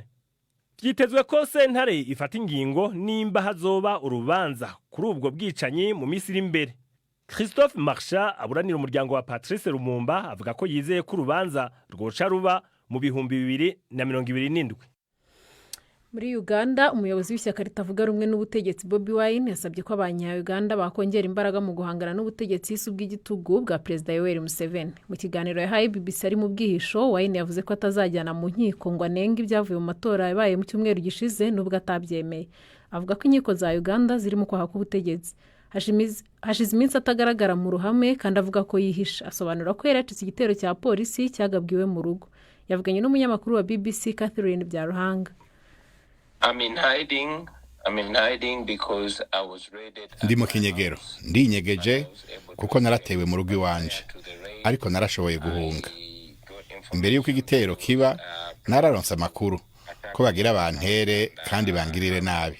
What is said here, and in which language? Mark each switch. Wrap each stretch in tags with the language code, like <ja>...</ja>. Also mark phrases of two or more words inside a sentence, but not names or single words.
<rn>Vyitezwe ko sentare ifata ingingo nimba hazoba urubanza kuri ubwo bwicanyi mu misi iri imbere. Christophe Marchand aburanira umuryango wa Patrice Lumumba avuga ko yizeye ko urubanza rwoca ruba mu 2027.</rn> <rw>Muri Uganda umuyobozi w'ishyaka ritavuga rumwe n'ubutegetsi Bobi Wine yasabye ko abanya-Uganda bakongera imbaraga mu guhangana n'ubutegetsi bw'igitugu bwa Perezida Yoweri Museveni. Mu kiganiro yahaye BBC ari mu bwihisho, Wine yavuze ko atazajyana mu nkiko ngo anenge ibyavuye mu matora yabaye mu cyumweru gishize nubwo atabyemeye. Avuga ko inkiko za Uganda zirimo kwaha k'ubutegetsi. hashize iminsi atagaragara mu ruhame kandi avuga ko yihisha. Asobanura ko yaracitse igitero cya polisi cyagabwiwe mu rugo. Yavuganye n'umunyamakuru wa BBC Catherine Byaruhanga.</rw> <rn>Ndi mu kinyegero, ndinyegeje kuko naratewe mu rugo iwanje, ariko narashoboye guhunga. Imbere y'uko igitero kiba, nararonse amakuru ko bagira abantere kandi bangirire nabi.</rn>